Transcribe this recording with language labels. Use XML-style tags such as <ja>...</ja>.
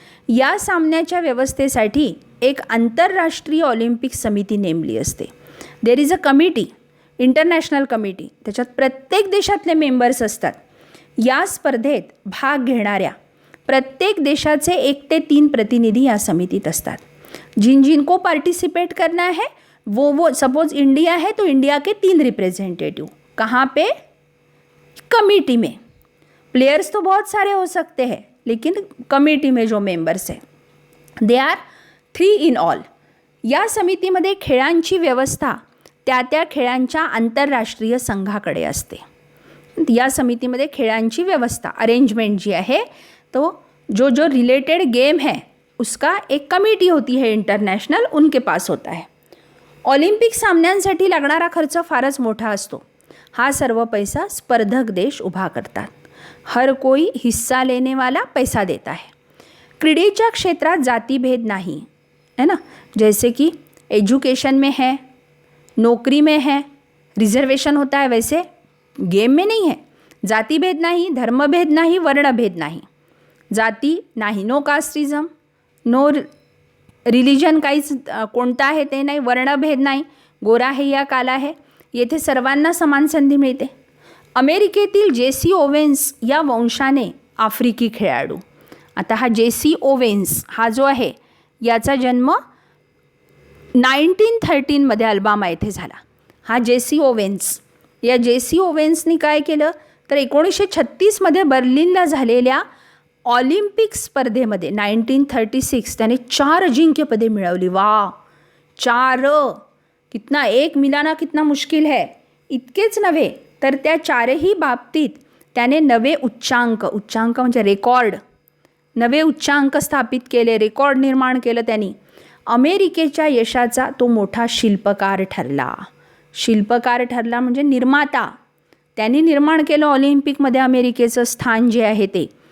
<mr>या सामन्याच्या व्यवस्थेसाठी एक आंतरराष्ट्रीय ऑलिम्पिक समिती नेमली असते.</mr> <en>There is a committee, international committee.</en> <mr>त्याच्यात प्रत्येक देशातले मेंबर्स असतात. या स्पर्धेत भाग घेणाऱ्या प्रत्येक देशाचे 1 ते 3 प्रतिनिधी या समितीत असतात.</mr> <hi>जिनको पार्टिसिपेट करना है वो सपोज इंडिया है तो इंडिया के 3 रिप्रेजेंटेटिव. कहाँ पे? कमेटी में. प्लेयर्स तो बहुत सारे हो सकते हैं, लेकिन कमेटी में जो मेंबर्स हैं</hi> <en>They are 3 in all.</en> <mr>या समितीमध्ये खेळांची व्यवस्था त्या खेळांच्या आंतरराष्ट्रीय संघाकडे असते. या समितीमध्ये खेळांची व्यवस्था, अरेंजमेंट जी आहे</mr> <hi>तो जो रिलेटेड गेम है उसका एक कमेटी होती है इंटरनॅशनल, उनके पास होता है.</hi> <mr>ऑलिम्पिक सामन्यांसाठी लागणारा खर्च फारच मोठा असतो. हा सर्व पैसा स्पर्धक देश उभा करतात.</mr> <hi>हर कोई हिस्सा लेने वाला पैसा देता है.</hi> <mr>क्रीडेच्या क्षेत्रात जातीभेद नाही</mr> <hi>है ना, जैसे कि एजुकेशन में है, नौकरी में है, रिजर्वेशन होता है, वैसे गेम में नहीं है.</hi> <mr>जातीभेद नाही, धर्मभेद नाही, वर्णभेद नाही. जाती नाही,</mr> <en>no casteism, no religion,</en> <mr>काहीच कोणता आहे ते नाही, वर्णभेद नाही, गोरा आहे या काला आहे, येथे सर्वांना समान संधी मिळते. अमेरिकेतील JC ओवेन्स या वंशाने आफ्रिकी खेळाडू. आता हा JC ओवेन्स हा जो आहे याचा जन्म 1913 अल्बामा येथे झाला. हा JC ओवेन्स, या JC ओवेन्सनी काय केलं तर 1936 बर्लिनला झालेल्या ऑलिम्पिक स्पर्धेमध्ये 1936 त्याने 4 अजिंक्यपदे मिळवली. वा, 4!</mr> <hi>कितना, एक मिलाना कितना मुश्किल है.</hi> <mr>इतकेच नव्हे तर त्या 4ही बाबतीत त्याने नवे उच्चांक म्हणजे रेकॉर्ड, नवे उच्चांक स्थापित केले, रेकॉर्ड निर्माण केलं त्यांनी. अमेरिकेच्या यशाचा तो मोठा शिल्पकार ठरला. शिल्पकार ठरला म्हणजे निर्माता. त्यांनी निर्माण केलं ऑलिम्पिकमध्ये अमेरिकेचं स्थान जे आहे ते.</mr>